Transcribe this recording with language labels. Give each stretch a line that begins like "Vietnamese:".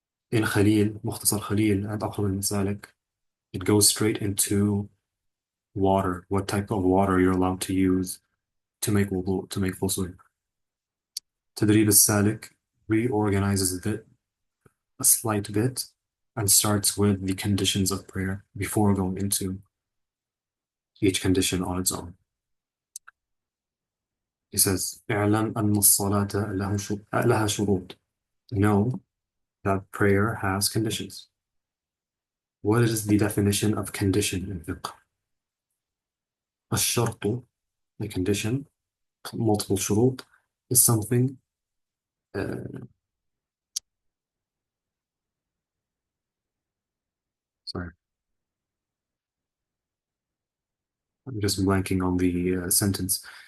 English: In Khalil, Mukhtasar Khalil and al-Salik, it goes straight into water, what type of water you're allowed to use to make wudu, to make ghusl. Tadrib al-Salik reorganizes it a slight bit and starts with the conditions of prayer before going into each condition on its own. He says,
Arabic: اعلم أن الصلاة لها شروط.
English: Know that prayer has conditions. What is the definition of condition in fiqh? الشرط, a condition, multiple shurut, is something sorry, I'm just blanking on the sentence.